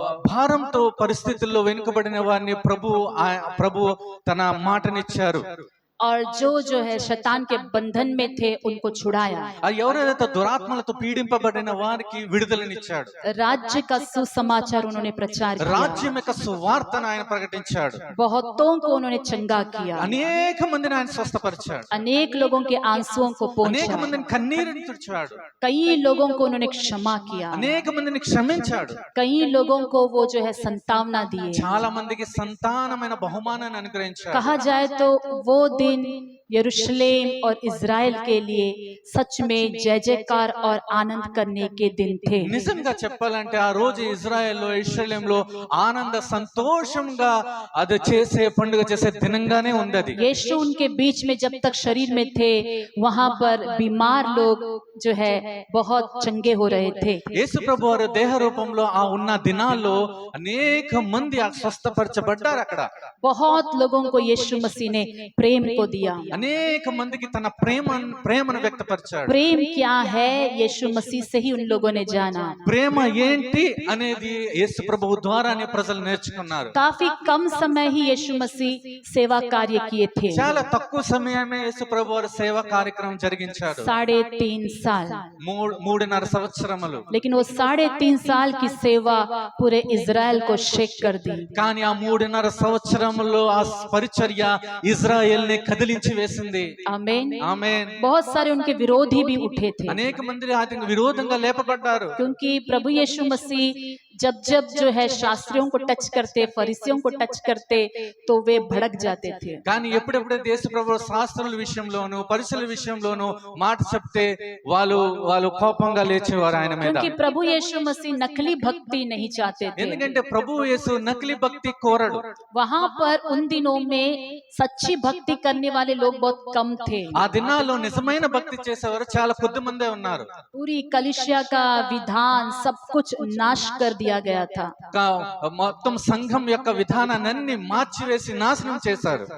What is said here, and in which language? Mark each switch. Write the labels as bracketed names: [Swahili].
[Telugu] భారంతో పరిస్థితుల్లో వెనుకబడిన వారిని ప్రభు తన మాటనిచ్చారు. [Hindi] और जो है शैतान के बंधन में थे उनको छुड़ाया। [Telugu] ఎవరైతే దురాత్మలతో పీడింపబడిన వారికి విడుదలనిచ్చాడు. [Hindi] राज्य का सुसमाचार उन्होंने प्रचार किया, [Telugu] రాజ్యం యొక్క సువార్తను ఆయన ప్రకటించాడు. [Hindi] बहुतों को उन्होंने चंगा किया, [Telugu] అనేక మందిని ఆయన స్వస్థపరిచాడు. [Hindi] अनेक लोगों के आंसुओं को [Telugu] అనేక [Hindi] पोंछा, [Telugu] మందిని కన్నీరుని తుడిచాడు. [Hindi] कई लोगों को उन्होंने क्षमा किया, [Telugu] అనేక మందిని క్షమించాడు. [Hindi] कई लोगों को वो जो है संतावना दिए। [Telugu] చాలా మందికి సంతానమైన బహుమానాన్ని అనుగ్రహించాడు. [Hindi] कहा जाए तो वो दिन यरूशलेम और इज़राइल के लिए सच में जय जयकार और आनंद करने के दिन थे। [Telugu] నిజంగా చెప్పాలంటే ఆ రోజు ఇజ్రాయెల్లో యెరూషలేంలో ఆనంద సంతోషంగా అది చేసే పండుగ చేసే దినంగానే ఉంది అది. [Hindi] यीशु उनके बीच में जब तक शरीर में थे वहां पर बीमार लोग जो है बहुत चंगे हो रहे थे। [Telugu] యేసు ప్రభు వారు దేహ రూపంలో ఆ ఉన్న దినాల్లో అనేక మంది స్వస్థపరచబడ్డారు. అక్కడ [Hindi] बहुत लोगों को यीशु मसीह ने प्रेम को दिया। [Telugu] అనేక మందికి తన ప్రేమను వ్యక్తపరిచాడు. [Hindi] प्रेम क्या है यीशु मसीह से ही उन लोगों ने जाना। [Telugu] ప్రేమ ఏంటి అనేది యేసు ప్రభువు ద్వారానే ప్రజలు నేర్చుకున్నారు. [Hindi] काफी कम समय ही यीशु मसीह सेवा कार्य किए थे, [Telugu] చాలా తక్కువ సమయమే యేసు ప్రభు వారు సేవా కార్యక్రమం జరిగించాడు. [Hindi] 3.5 साल, [Telugu] 3.5 సంవత్సరములు. [Hindi] लेकिन वो 3.5 साल की सेवा पूरे इज़राइल को शेक कर दी। [Telugu] కానీ ఆ 3.5 సంవత్సరములో ఆ పరిచర్య ఇజ్రాయెల్ ని కదిలించి వేసింది. [Hindi] आमीन। [Telugu] ఆమేన్. [Hindi] बहुत सारे उनके विरोधी भी उठे थे, [Telugu] అనేక మంది ఆయనకు విరోధంగా లేపబడ్డారు. [Hindi] क्योंकि प्रभु यीशु मसीह जब जो है शास्त्रियों को टच करते, फरीसियों को टच करते तो वे भड़क जाते थे। [Telugu] కానీ ఎప్పుడెప్పుడైతే యేసు ప్రభువు శాస్త్రుల విషయంలోను పరిసల విషయంలోను మాట చెప్తే వాళ్ళు కోపంగా లేచేవారు ఆయన మీద. [Hindi] क्योंकि प्रभु यीशु मसीह नकली भक्ति नहीं चाहते थे, [Telugu] ఎందుకంటే ప్రభు యేసు నకిలీ భక్తి కోరడు. [Hindi] वहां पर उन दिनों में सच्ची भक्ति करने वाले लोग बहुत कम थे। [Telugu] ఆ దినాల్లో నిజమైన భక్తి చేసేవారు చాలా కొద్ది మందే ఉన్నారు. [Hindi] पूरी कलीसिया का विधान सब कुछ नाश कर दिया गया था, [Telugu] మొత్తం సంఘం యొక్క విధానాన్ని మార్చివేసి నాశనం చేశారు.